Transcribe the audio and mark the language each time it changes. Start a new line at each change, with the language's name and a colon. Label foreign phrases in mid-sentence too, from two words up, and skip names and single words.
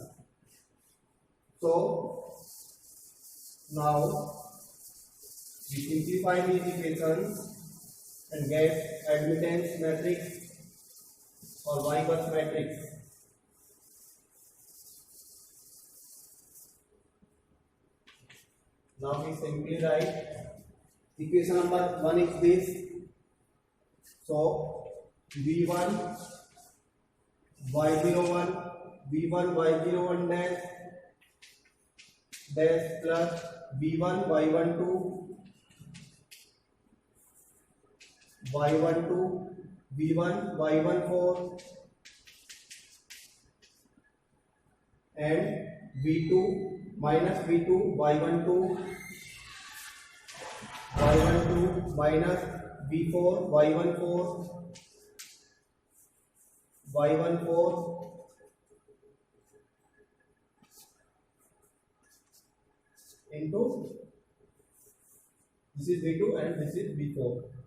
English: So now we simplify these equations and get admittance matrix or Y bus matrix. Now we simply write equation number 1 is this. So v1 y01 v1 y01 dash plus v1 y12 y12 v1 y14 and v2 minus v2 y12 minus v4 y14 into this is v2 and this is v4.